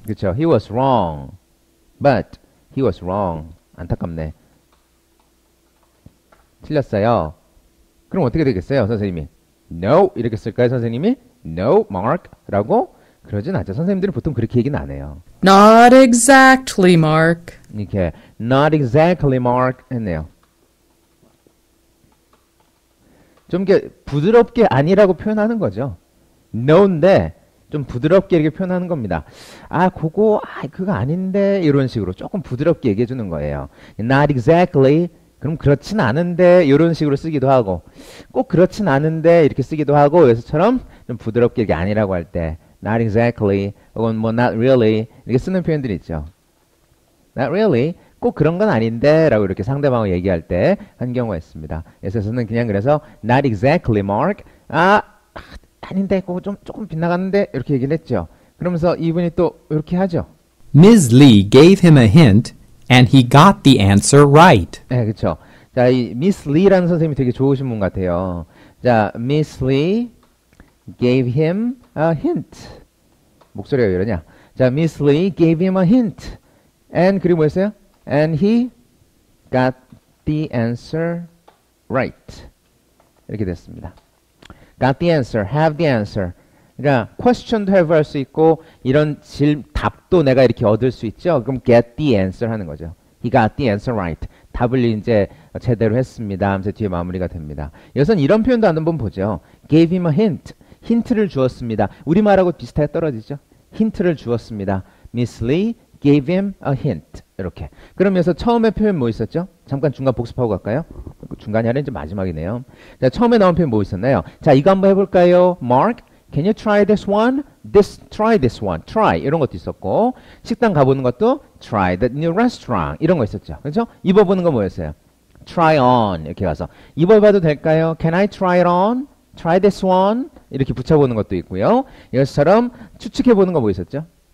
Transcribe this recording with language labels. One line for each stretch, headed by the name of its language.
Korean: 그렇죠.
English: He was wrong. But he was wrong.
Korean: 안타깝네. 틀렸어요. 그럼 어떻게 되겠어요, 선생님이? No 이렇게 쓸까요, 선생님이?
English: No, Mark
Korean: 라고? 그러진 않죠. 선생님들이 보통 그렇게 얘기는 안 해요.
English: Not exactly, Mark.
Korean: 이렇게
English: not exactly, Mark
Korean: 했네요. 좀 이렇게 부드럽게 아니라고 표현하는 거죠. no인데 좀 부드럽게 이렇게 표현하는 겁니다. 그거 아닌데 이런 식으로 조금 부드럽게 얘기해 주는 거예요.
English: Not exactly.
Korean: 그럼 그렇진 않은데 이런 식으로 쓰기도 하고 꼭 그렇진 않은데 이렇게 쓰기도 하고 여기서처럼 좀 부드럽게 이게 아니라고 할 때
English: not exactly
Korean: 혹은 뭐
English: not really
Korean: 이렇게 쓰는 표현들이 있죠.
English: not really
Korean: 꼭 그런 건 아닌데 라고 이렇게 상대방을 얘기할 때 한 경우가 있습니다. 그래서는 그냥 그래서
English: not exactly Mark
Korean: 아닌데 그거 조금 빗나갔는데 이렇게 얘기를 했죠. 그러면서 이분이 또 이렇게 하죠.
English: Ms. Lee gave him a hint and he got the answer right.
Korean: 네, 그렇죠. 자, 이 Miss Lee라는 선생님이 되게 좋으신 분 같아요. 자,
English: Miss Lee gave him a hint.
Korean: 목소리가 왜 이러냐? 자,
English: Miss Lee gave him a hint. And
Korean: 그리고 뭐였어요?
English: And he got the answer right.
Korean: 이렇게 됐습니다.
English: got the answer, have the answer.
Korean: 그러니까 question도 have 할 수 있고 이런 답도 내가 이렇게 얻을 수 있죠. 그럼 get the answer 하는 거죠.
English: He got the answer right.
Korean: 답을 이제 제대로 했습니다. 하면서 뒤에 마무리가 됩니다. 여기서는 이런 표현도 한번 보죠.
English: gave him a hint.
Korean: 힌트를 주었습니다. 우리말하고 비슷하게 떨어지죠. 힌트를 주었습니다.
English: Miss Lee gave him a hint. 이렇게.
Korean: 그러면서 처음에 표현 뭐 있었죠? 잠깐 중간 복습하고 갈까요? 중간이 아니라 이제 마지막이네요. 자, 처음에 나온 표현 뭐 있었나요? 자, 이거 한번 해볼까요?
English: Mark, can you try this one? Try this one. Try.
Korean: 이런 것도 있었고, 식당 가보는 것도
English: try the new restaurant.
Korean: 이런 거 있었죠. 그렇죠? 입어보는 거 뭐였어요? Try on. 이렇게 가서. 입어봐도 될까요?
English: Can I try it on? try this one
Korean: 이렇게 붙여보는 것도 있고요. 이것처럼 추측해보는 거 뭐 있었죠?